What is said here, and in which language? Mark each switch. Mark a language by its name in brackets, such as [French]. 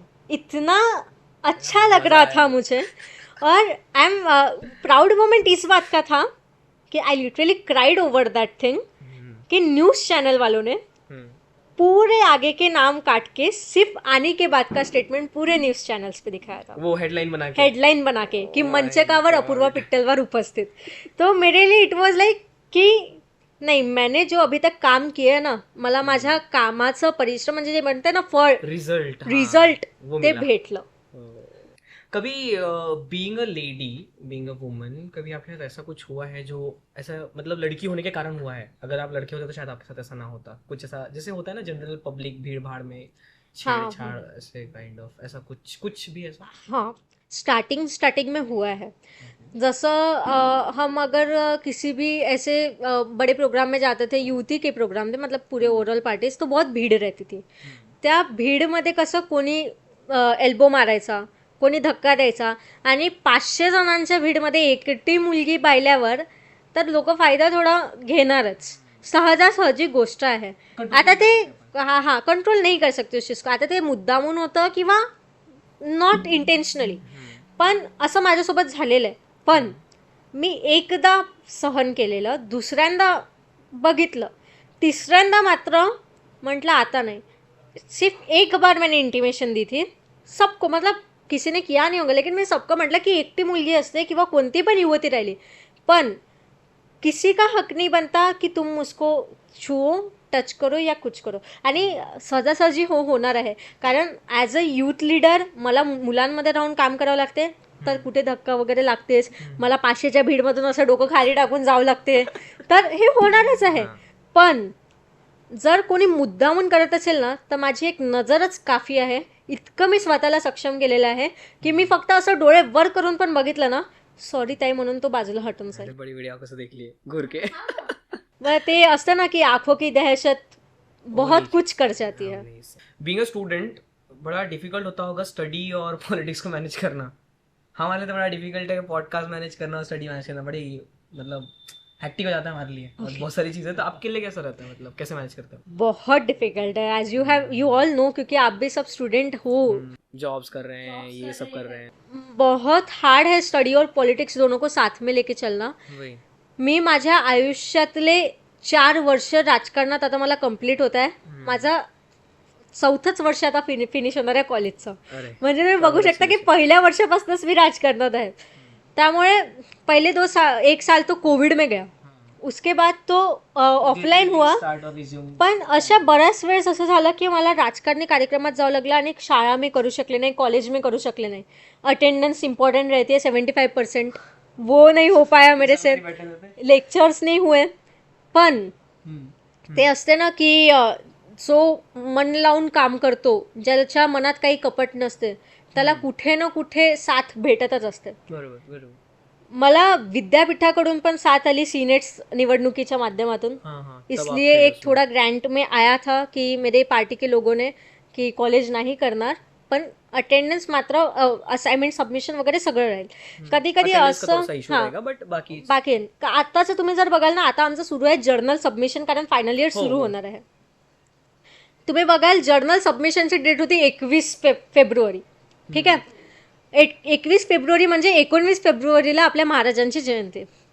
[Hindi] इतना अच्छा लग रहा था मुझे। और [English] I am proud moment [Hindi] इस बात का था कि [English] I literally cried over that thing [Hindi] कि न्यूज़ चैनल वालों ने पूरे आगे के नाम काट के सिर्फ आने के बाद का स्टेटमेंट पूरे न्यूज चॅनल्स पे दिखाया था, वो हेडलाइन बना के कि मंचकावर अपूर्वा पिट्टलवार उपस्थित. तो मेरे लिए [English] it was like [Marathi] की नाही, [Hindi] मैंने जो अभी तक काम किया ना, [Marathi] मला माझ्या कामाचं परिश्रम म्हणजे जे म्हणते ना फळ, रिझल्ट ते भेटलं. [Hindi] कभी [English] being a lady, being a woman, [Hindi] कभी आपके साथ ऐसा कुछ हुआ है जो ऐसा मतलब लड़की होने के कारण हुआ है? अगर आप लड़के होते तो शायद आपके साथ ऐसा ना होता. कुछ ऐसा जैसे होता है ना जनरल पब्लिक भीड़ भाड़ में छेड़छाड़, ऐसे काइंड ऑफ ऐसा कुछ भी ऐसा? हाँ, स्टार्टिंग में हुआ है. जैसे हम अगर किसी भी ऐसे बड़े प्रोग्राम में जाते थे, युवती के प्रोग्राम थे, मतलब पूरे ओवरऑल पार्टीज, तो बहुत भीड़ रहती थी. [Marathi] त्या भीडमध्ये कसं कोणी एल्बो मारायचा, कोणी धक्का द्यायचा, आणि 500 जणांच्या भीडमध्ये एकटी मुलगी पाहिल्यावर तर लोक फायदा थोडा घेणारच. सहजासहजी गोष्ट आहे. आता ते कंट्रोल नाही [Hindi] कर सकते उस चीज को. [Marathi] आता ते मुद्दामून होतं किंवा [English] not intentionally, [Marathi] पण असं माझ्यासोबत झालेलं आहे. पण मी एकदा सहन केलेलं, दुसऱ्यांदा बघितलं, तिसऱ्यांदा मात्र म्हटलं आता नाही. [Hindi] सिर्फ एक बार मैंने इंटिमेशन दी थी सबको, मतलब किसी ने किया नहीं होगा, लेकिन मैं सबको [Marathi] म्हटलं की एकटी मुलगी असते किंवा कोणती पण युवती राहिली, पण [Hindi] किसी का हक नहीं बनता कि तुम उसको छुओ, टच करो या कुछ करो. [Marathi] आणि सहजासहजी होणार आहे, कारण [English] as a youth leader [Marathi] मला मुलांमध्ये राहून काम करावं लागते, तर कुठे धक्का वगैरे लागतेच. मला 500च्या भीडमधून असं डोकं खाली टाकून जावं लागते, तर हे होणारच आहे. पण जर कोणी मुद्दामून करत असेल ना, तर माझी एक नजरच काफी आहे. इतकं मी स्वतःला सक्षम केलेलं आहे की मी फक्त असं डोळे वर करून पण बघितलं ना, सॉरी ताई म्हणून तो बाजूला हटून जाईल. [Hindi] बड़ी वीडियो कसं देखली घूर के. [Marathi] मग ते असतं ना [Hindi] की आंखों की दहशत बहुत कुछ कर जाती है. [English] being a student [Hindi] बड़ा डिफिकल्ट होता होगा स्टडी और पॉलिटिक्स को मैनेज करना. हमारे लिए तो बड़ा डिफिकल्ट है, पॉडकास्ट मैनेज करना और स्टडी मैनेज करना बड़ी मतलब हैक्टिक हो जाता है हमारे लिए. और बहुत सारी चीज़ें, तो आपके लिए कैसा रहता है, मतलब कैसे मैनेज करते हो? बहुत डिफिकल्ट है, [English] as you all know, [Hindi] क्योंकि आप भी सब स्टूडेंट हो, जॉब्स कर रहे हैं, ये सब कर रहे हैं. बहुत हार्ड है स्टडी और पॉलिटिक्स दोनों को साथ में लेके चलना. [Marathi] मी माझ्या आयुष्यातले 4 वर्ष राजकारणात, आता मला कंप्लीट होत आहे, माझा 4थंच वर्ष आता फिनिश होणार आहे कॉलेजचं. म्हणजे तुम्ही बघू शकता की पहिल्या वर्षापासूनच मी राजकारणात आहे. [Hindi] त्यामुळे पहले 1 साल तो कोविड में गया, उसके बाद तो ऑफलाईन हुआ. [Marathi] पण अशा बऱ्याच वेळेस असं झालं की मला राजकारणी कार्यक्रमात जावं लागलं आणि शाळा मी करू शकले नाही, कॉलेज में करू शकले नाही. [Hindi] अटेंडेंस इंपॉर्टेंट रहती है, 75%, वो नहीं हो पाया मेरे से, लेक्चर्स नहीं हुए. [Marathi] पण ते असते ना की जो मन लावून काम करतो, ज्याच्या मनात काही कपट नसते, त्याला कुठे ना कुठे साथ भेटतच असते. बरोबर. मला विद्यापीठाकडून पण साथ आली सीनेट्स निवडणुकीच्या माध्यमातून. [Hindi] इसलिए एक थोड़ा ग्रांट में आया था कि मेरे पार्टी के लोगों ने कि [Marathi] कॉलेज नाही करणार, पण अटेंडन्स मात्र असाइनमेंट सबमिशन वगैरे सगळं राहील. कधी कधी असं बाकी आताचं तुम्ही जर बघाल ना, आता आमचं सुरू आहे जर्नल सबमिशन, कारण फायनल इयर सुरू होणार आहे. तुम्ही बघाल जर्नल सबमिशनची डेट होती 21 फेब्रुवारी. ठीक आहे, 21 फेब्रुवारी म्हणजे 19 फेब्रुवारीला आपल्या महाराजांची जयंती.